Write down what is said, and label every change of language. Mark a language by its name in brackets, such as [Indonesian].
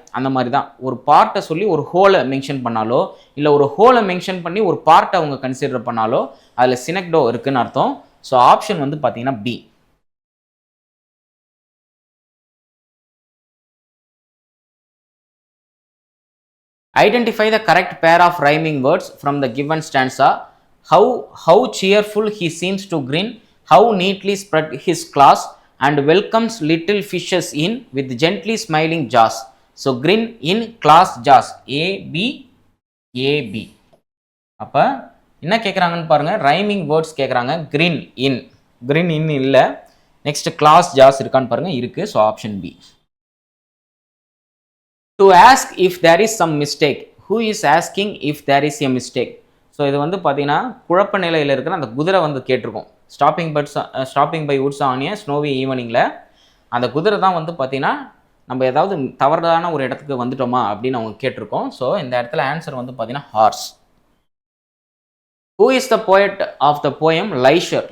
[Tamil] அந்த மாதிரி தான் ஒரு பார்ட்டை சொல்லி ஒரு ஹோலை மென்ஷன் பண்ணாலோ, இல்லை ஒரு ஹோலை மென்ஷன் பண்ணி ஒரு பார்ட்டை அவங்க கன்சிடர் பண்ணாலோ அதில் சினக்டோ இருக்குன்னு அர்த்தம். ஸோ ஆப்ஷன் வந்து பார்த்தீங்கன்னா B. [English] Identify the correct pair of rhyming words from the given stanza. How cheerful he seems to grin, how neatly spread his claws, and welcomes little fishes in with gently smiling jaws. So grin in, claws, jaws. A B A B. [Tamil] அப்போ என்ன கேட்குறாங்கன்னு பாருங்கள், rhyming words கேட்குறாங்க. grin in இல்லை. Next claws, jaws இருக்கான்னு பாருங்கள், இருக்குது. [English] So option B. To ask if there is some mistake. Who is asking if there is a mistake? [Tamil] So இது வந்து பார்த்தீங்கன்னா குழப்ப நிலையில் இருக்கிற அந்த குதிரை வந்து கேட்டிருக்கோம். Stopping by Woods on a snowy ஈவினிங்கில் அந்த குதிரை தான் வந்து பார்த்தீங்கன்னா நம்ம ஏதாவது தவறான ஒரு இடத்துக்கு வந்துட்டோமா அப்படின்னு அவங்க கேட்டிருக்கோம். ஸோ இந்த இடத்துல ஆன்சர் வந்து பார்த்தீங்கன்னா hours. [English] Who is the poet of the poem Leisure?